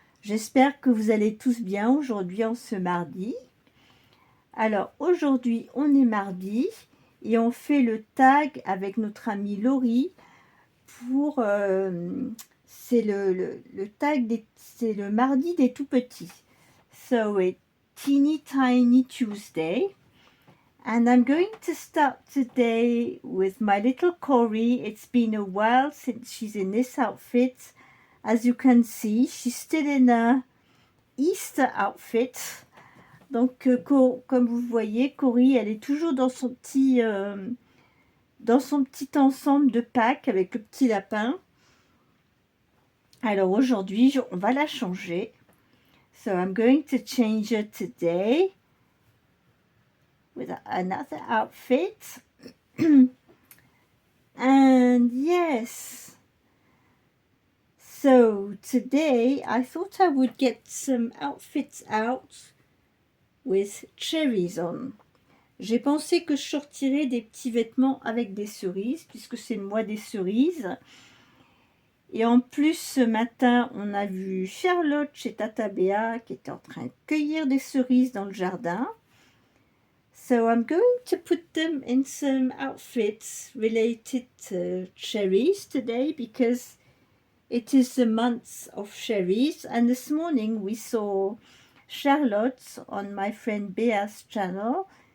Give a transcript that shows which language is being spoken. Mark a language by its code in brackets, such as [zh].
[fr] J'espère que vous allez tous bien aujourd'hui en ce mardi. Alors aujourd'hui on est mardi et on fait le tag avec notre amie Laurie pour c'est le tag c'est le mardi des tout petits. [en] So it's Teeny Tiny Tuesday. And I'm going to start today with my little Cory. It's been a while since she's in this outfit. As you can see, she's still in a Easter outfit. [fr] Donc, comme vous voyez, Cory, elle est toujours dans son petit ensemble de Pâques avec le petit lapin. Alors aujourd'hui, on va la changer. [en] So I'm going to change her today with another outfit. And yes, so today I thought I would get some outfits out with cherries on. [fr] J'ai pensé que je sortirais des petits vêtements avec des cerises, puisque c'est le mois des cerises. Et en plus, ce matin, on a vu Charlotte chez Tata Béa qui était en train de cueillir des cerises dans le jardin. [en] So I'm going to put them in some outfits related to cherries today because it is the month of cherries. And this morning we saw Charlotte on my friend Bea's channel.